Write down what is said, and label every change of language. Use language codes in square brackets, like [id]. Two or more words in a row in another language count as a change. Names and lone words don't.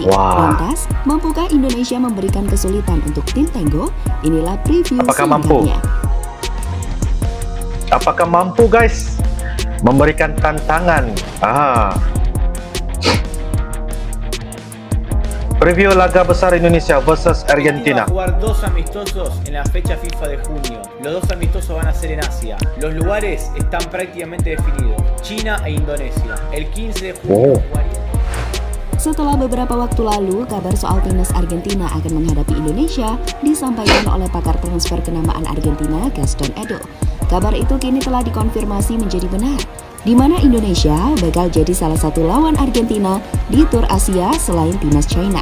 [id] Lantas, mampukah Indonesia memberikan kesulitan untuk tim Tenggo? Inilah preview selengkapnya. Apakah mampu guys memberikan tantangan? Preview laga besar Indonesia versus Argentina. [es] Va a jugar dos amistosos en la fecha FIFA de junio. Los dos amistosos van a ser en Asia. Los lugares están prácticamente definidos: China e Indonesia. El 15 de junio jugaría. [id] Setelah beberapa waktu lalu, kabar soal timnas Argentina akan menghadapi Indonesia disampaikan oleh pakar transfer kenamaan Argentina, Gaston Edo. Kabar itu kini telah dikonfirmasi menjadi benar, di mana Indonesia bakal jadi salah satu lawan Argentina di Tour Asia selain timnas China.